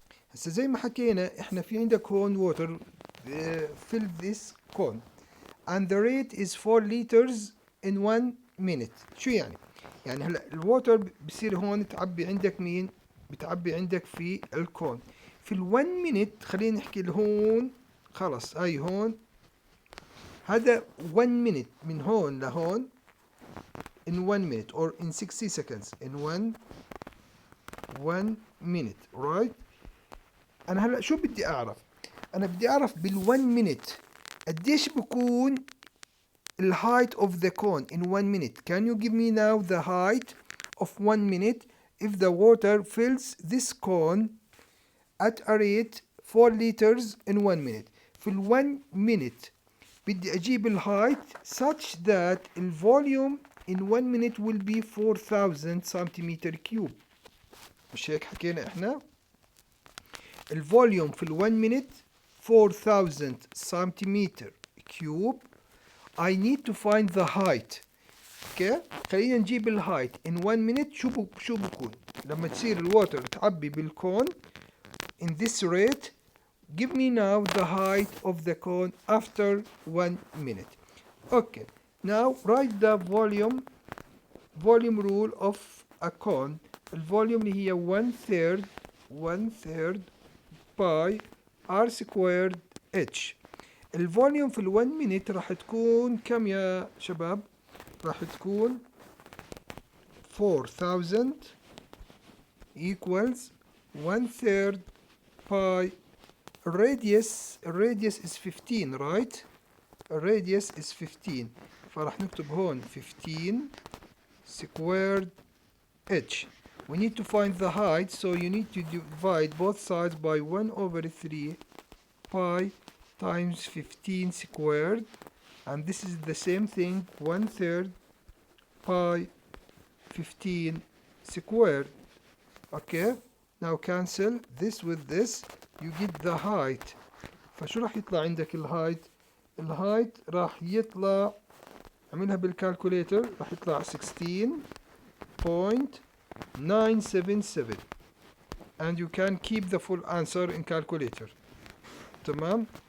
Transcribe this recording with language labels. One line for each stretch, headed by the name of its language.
Arabic: هسه زي ما حكينا احنا في عندك هون
English: water fill this cone and the rate is 4 liters in 1 minute.
Arabic: شو يعني؟ يعني هلا الووتر بصير هون تعبي عندك مين؟ بتعبي عندك في الكون في ال
English: 1 minute.
Arabic: خلينا نحكي هون خلص هاي هون
English: هذا 1 minute
Arabic: من هون لهون
English: in 1 minute or in 60 seconds in 1 minute. right.
Arabic: انا هلا شو بدي اعرف؟ انا بدي اعرف بال 1 minute قديش بكون
English: the height of the cone in 1 minute. Can you give me now the height of 1 minute if the water fills this cone at a rate 4 liters in 1 minute.
Arabic: في ال
English: 1 minute
Arabic: بدي أجيب ال
English: height such that the volume in 1 minute will be 4000 centimeter cube.
Arabic: مش هيك حكينا احنا؟ ال volume في ال 1 minute 4000 centimeter cube.
English: I need to find the height.
Arabic: اوكي خلينا نجيب الهايت
English: in 1 minute.
Arabic: شو بكون لما تصير الووتر تعبي بالكون
English: in this rate. give me now the height of the cone after 1 minute. okay now write the volume rule of a cone.
Arabic: الفوليوم اللي هي 1/3 باي r squared h. الفوليوم في ال 1 minute راح تكون كم يا شباب؟ راح تكون 4000
English: equals 1/3 pi. الراديوس is 15 right.
Arabic: الراديوس is 15 فراح نكتب هون 15 squared h.
English: we need to find the height, so you need to divide both sides by 1/3 pi times 15 squared, and this is the same thing 1/3 pi 15 squared. okay now cancel this with this, you get the height.
Arabic: فشو راح يطلع عندك الهايت؟ الهايت راح يطلع اعملها بالكالكوليتر راح يطلع 16.977
English: and you can keep the full answer in calculator.
Arabic: تمام.